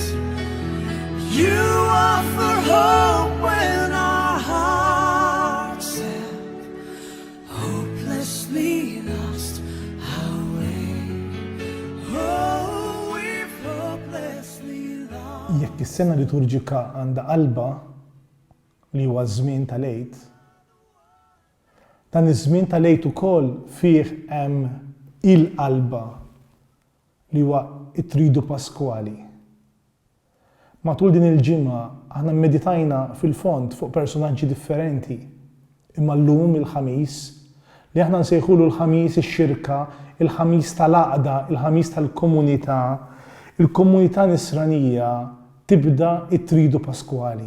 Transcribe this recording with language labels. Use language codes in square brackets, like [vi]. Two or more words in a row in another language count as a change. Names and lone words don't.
[en] You offer hope when our hearts have hopelessly lost our way. Oh, we've hopelessly lost. [mt] Jekk is-sena liturġika għandha qalba li huwa żmien tal-Għid, dan iż-żmien tal-Għid ukoll fih hemm il-qalba li huwa t-tridu Paskwali. Matul din il-ġimgħa aħna mmeditajna fil-fond fuq personaġġi differenti, imma llum il-ħamis li aħna nsejħulu l-ħamis ix-xirka, il-ħamis tal-għaqda, il-ħamis tal-komunità, il-komunità Nisranija tibda t-tridu Paskwali.